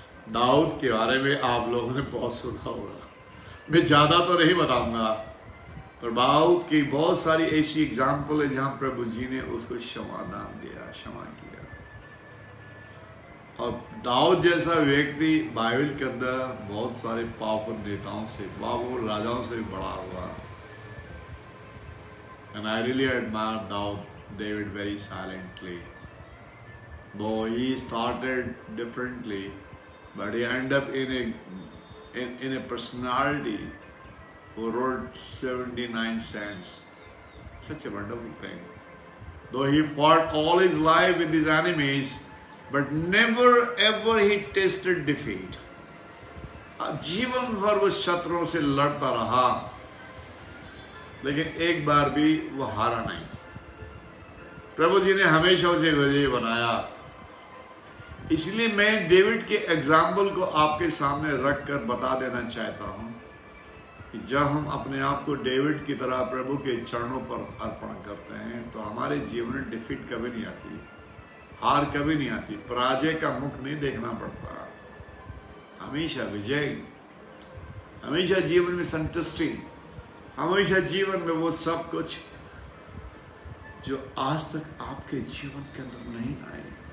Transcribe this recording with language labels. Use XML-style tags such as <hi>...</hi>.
<hi>दाऊद के बारे में आप लोगों ने बहुत सुना होगा, मैं ज़्यादा तो नहीं बताऊंगा, पर दाऊद की बहुत सारी ऐसी एग्जाम्पल है जहाँ प्रभु जी ने उसको क्षमादान दिया, क्षमा किया। और दाऊद जैसा व्यक्ति बाइबल के अंदर बहुत सारे पावरफुल नेताओं से, पावरफुल राजाओं से भी बड़ा हुआ।</hi> <en>And I really admire David very silently. Though he started differently, but he ended up in a personality who wrote 79 Psalms. Such a wonderful thing. Though he fought all his life with his enemies, but never ever he tasted defeat.</en> <hi>जीवन भर वो शत्रुओं से लड़ता रहा, लेकिन एक बार भी वो हारा नहीं। प्रभु जी ने हमेशा उसे विजयी बनाया। इसलिए मैं डेविड के एग्जाम्पल को आपके सामने रखकर बता देना चाहता हूं कि जब हम अपने आप को डेविड की तरह प्रभु के चरणों पर अर्पण करते हैं तो हमारे जीवन में डिफीट कभी नहीं आती, हार कभी नहीं आती, पराजय का मुख नहीं देखना पड़ता, हमेशा विजय, हमेशा जीवन में संतुष्टि, हमेशा जीवन में वो सब कुछ जो आज तक आपके जीवन के अंदर नहीं आए।</hi>